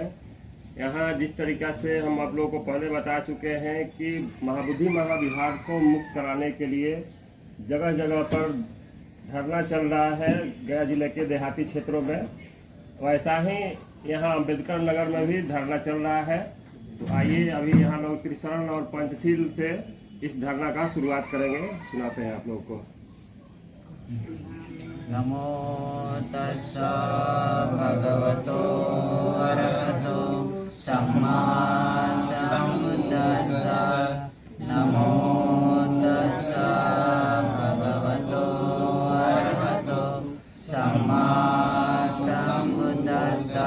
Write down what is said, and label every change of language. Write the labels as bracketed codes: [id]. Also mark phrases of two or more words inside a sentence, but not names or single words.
[hi] यहाँ जिस तरीक़ा से हम आप लोगों को पहले बता चुके हैं कि महाबुद्धि महाविहार को मुक्त कराने के लिए जगह जगह पर धरना चल रहा है गया जिले के देहाती क्षेत्रों में। वैसा ही यहाँ अंबेडकर नगर में भी धरना चल रहा है। तो आइए अभी यहाँ लोग त्रिशरण और पंचशील से इस धरना का शुरुआत करेंगे। सुनाते हैं आप लोगों को। [pi] नमो तस्सा भगवतो अरहतो सम्मा सम्बुद्दस्सा। नमो तस्सा भगवतो अरहतो सम्मा सम्बुद्दस्सा।